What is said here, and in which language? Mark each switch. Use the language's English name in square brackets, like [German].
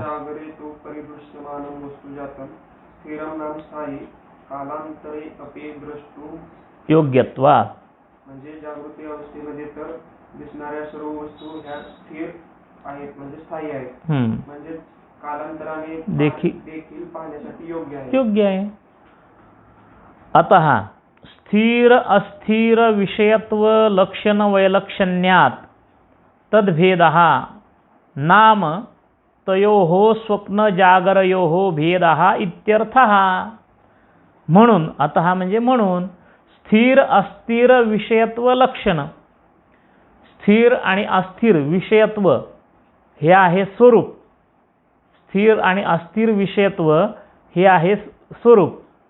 [Sanskrit] जागरे तू परिदृश्यमानम वस्तुजातम स्थिरम नाम स्थायी कालांतरे अपि द्रष्टुम योग्यत्वात, [Marathi] म्हणजे जागृती अवस्थेमध्ये तर दिसणाऱ्या सर्व वस्तू ह्या स्थिर आहेत, म्हणजे स्थायी आहेत, म्हणजे कालांतराने देखील पाहण्यासाठी योग्य आहे. [Sanskrit] अतः स्थिर अस्थिर विषयत्व लक्षण वैलक्षण्यात तद्भेदः नाम तयोः स्वप्न जागरयोः भेदः इत्यर्थः. [Marathi] म्हणून अतः म्हणजे म्हणून स्थिर अस्थिर विषयत्व लक्षण, स्थिर आणि अस्थिर विषयत्व हे आहे स्वरूप, स्थिर आणि अस्थिर विषयत्व हे आहे स्वरूप.